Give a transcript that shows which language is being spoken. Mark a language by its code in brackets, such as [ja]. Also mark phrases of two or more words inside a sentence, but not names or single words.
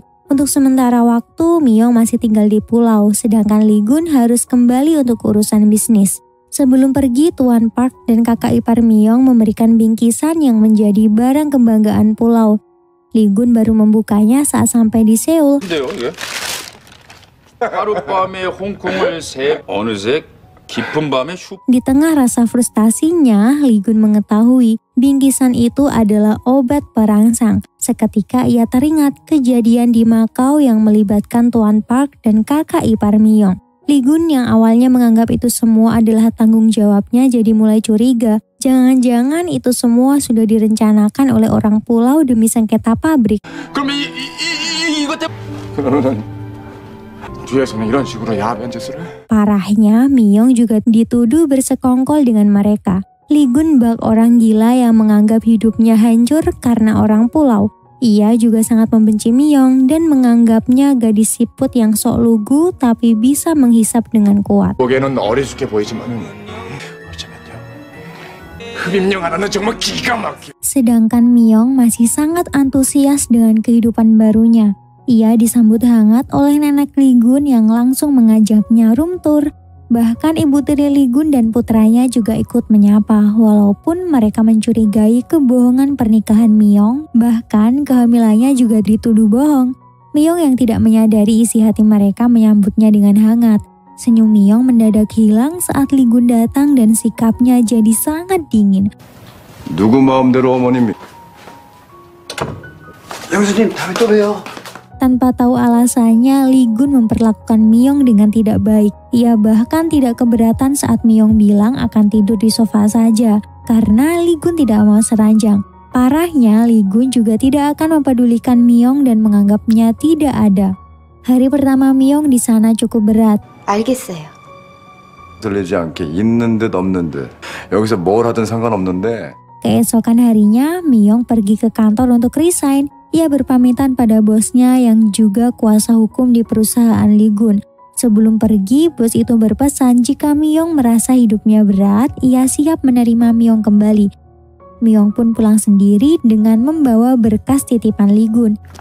[id] Untuk sementara waktu, Miyong masih tinggal di pulau, sedangkan Lee Gun harus kembali untuk urusan bisnis. Sebelum pergi, Tuan Park dan kakak ipar Miyong memberikan bingkisan yang menjadi barang kebanggaan pulau. Lee Gun baru membukanya saat sampai di Seoul. [ko] 하룻밤에 홍콩을 어느새 깊은 밤에 [id] Di tengah rasa frustasinya, Lee Gun mengetahui bingkisan itu adalah obat perangsang. Seketika ia teringat kejadian di Makau yang melibatkan Tuan Park dan kakak ipar Miyong. Lee Gun yang awalnya menganggap itu semua adalah tanggung jawabnya jadi mulai curiga. Jangan-jangan itu semua sudah direncanakan oleh orang pulau demi sengketa pabrik. [ko] 그럼 이것 때문에 그러면은 뒤에서는 이런 식으로 야한 짓을 해? [id] Parahnya, Miyong juga dituduh bersekongkol dengan mereka. Lee Gun bak orang gila yang menganggap hidupnya hancur karena orang pulau. Ia juga sangat membenci Miyong dan menganggapnya gadis siput yang sok lugu tapi bisa menghisap dengan kuat. [ko] 보기에는 어리숙해 보이지만은 어쩌면요. 흡입력 하나는 정말 기가 막혀. [id] Sedangkan Miyong masih sangat antusias dengan kehidupan barunya. Ia disambut hangat oleh nenek Lee Gun yang langsung mengajaknya [en] room tour. [id] Bahkan ibu tiri Lee Gun dan putranya juga ikut menyapa, walaupun mereka mencurigai kebohongan pernikahan Miyong, bahkan kehamilannya juga dituduh bohong. Miyong yang tidak menyadari isi hati mereka menyambutnya dengan hangat. Senyum Miyong mendadak hilang saat Lee Gun datang dan sikapnya jadi sangat dingin. [ko] 누구 마음대로 어머님이. 영수님 다음에 또 봬요. [id] Tanpa tahu alasannya, Lee Gun memperlakukan Miyong dengan tidak baik. Ia bahkan tidak keberatan saat Miyong bilang akan tidur di sofa saja, karena Lee Gun tidak mau seranjang. Parahnya, Lee Gun juga tidak akan mempedulikan Miyong dan menganggapnya tidak ada. Hari pertama Miyong di sana cukup berat. [ko] 알겠어요. 들리지 않게 있는 듯 없는 듯. 여기서 뭘 하든 상관없는데. [id] Keesokan harinya, Miyong pergi ke kantor untuk resign. Ia berpamitan pada bosnya yang juga kuasa hukum di perusahaan Lee Gun. Sebelum pergi, bos itu berpesan jika Miyong merasa hidupnya berat, ia siap menerima Miyong kembali. Miyong pun pulang sendiri dengan membawa berkas titipan Lee Gun.